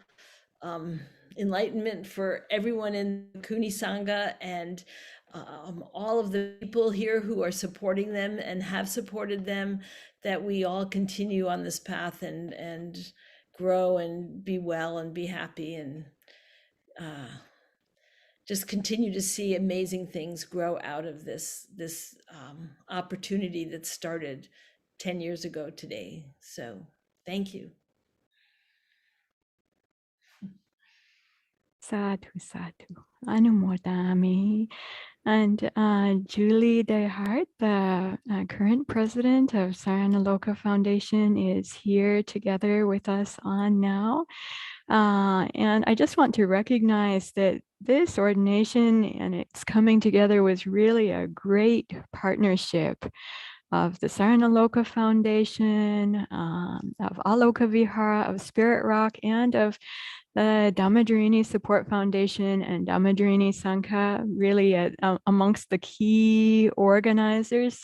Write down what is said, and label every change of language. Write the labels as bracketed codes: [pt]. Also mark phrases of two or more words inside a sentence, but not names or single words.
[en] enlightenment for everyone in Bhikkhunī Sangha, and all of the people here who are supporting them and have supported them, that we all continue on this path and grow and be well and be happy, and just continue to see amazing things grow out of this opportunity that started 10 years ago today. So thank you. [pi] Sadhu, sadhu. Anumodami. [en] And Julie Dehart, the current president of Saranaloka Foundation, is here together with us on now. And I just want to recognize that this ordination and its coming together was really a great partnership of the Saranaloka Foundation, of Aloka Vihara, of Spirit Rock, and of the Dhammadharini Support Foundation and Dhammadharini Sangha, really amongst the key organizers.